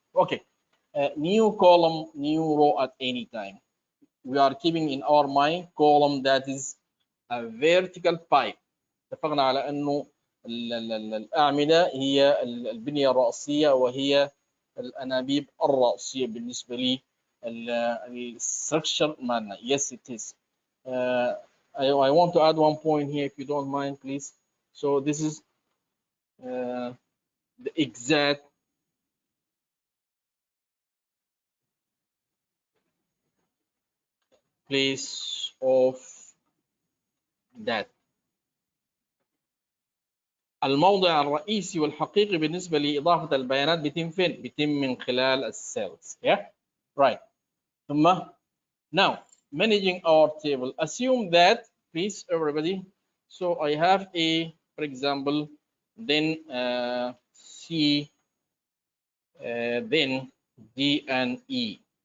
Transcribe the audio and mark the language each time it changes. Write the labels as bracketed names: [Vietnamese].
[English] Okay, new column, new row at any time. We are keeping in our mind column that is a vertical pipe. [Arabic] اتفقنا على انه الاعمده هي البنيه الراسيه وهي الانابيب الراسيه بالنسبه لي الستركشر مالنا. [English] Yes, it is. I want to add one point here, if you don't mind, please. So this is the exact place of that. [Arabic] الموضع الرئيسي والحقيقي بالنسبة لإضافة البيانات بيتم فين؟ بيتم من خلال السيلز. [English] Yeah, right. [Arabic] ثم [English] now managing our table. Assume that, please, everybody. So I have A, for example, then C, then D and E.